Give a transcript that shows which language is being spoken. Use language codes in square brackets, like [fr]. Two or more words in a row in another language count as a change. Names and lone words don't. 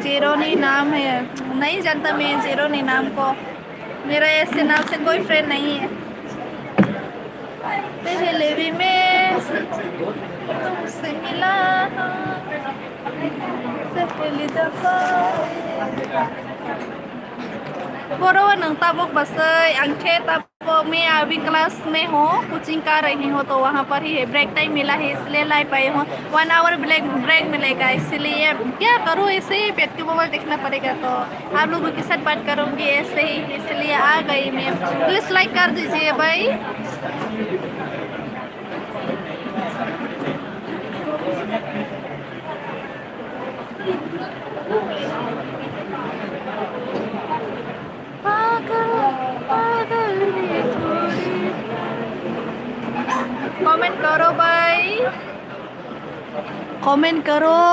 [hi] जीरोनी नाम है, नहीं जानता मैं जीरोनी नाम को। मेरा ऐसे नाम से कोई फ्रेंड नहीं है। पहले भी मैं तुमसे मिला पहली दफा। [brx] बोरो नंताबक बसई अंखे [hi] तब मैं अभी क्लास में हूँ, कोचिंग कर रही हूँ, तो वहाँ पर ही है, [en] break time [hi] मिला है इसलिए लाइव आई हूँ। 1 [en] hour break [hi] मिलेगा, इसलिए क्या करूँ, ऐसे ही बैठ के मोबाइल देखना पड़ेगा, तो आप लोगों के साथ बात करूँगी ऐसे ही, इसलिए आ गई मैं। [en] please like [hi] कर दीजिए भाई। पागल पागल है थोड़ी, कमेंट करो भाई, कमेंट करो।